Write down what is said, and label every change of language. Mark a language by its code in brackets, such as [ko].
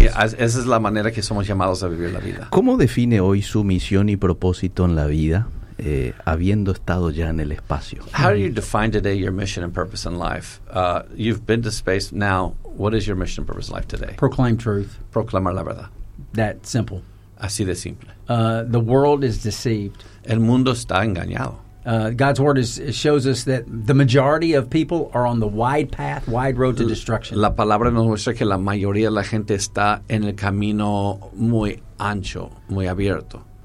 [es] Y esa es la manera que somos llamados a vivir la vida. ¿Cómo define hoy su misión y propósito en la vida, habiendo estado ya en el espacio? [en] How do you define today your mission and purpose in life? You've been to space now. What is your mission and purpose in life today? Proclaim truth. [es] Proclamar la verdad. [en] That simple. [es] Así de simple. [en] The world is deceived. [es] El mundo está engañado. [en] God's word shows us that the majority of people are on the wide path, wide road to destruction. [es] La palabra nos muestra que la mayoría de la gente está en el camino muy ancho, muy abierto.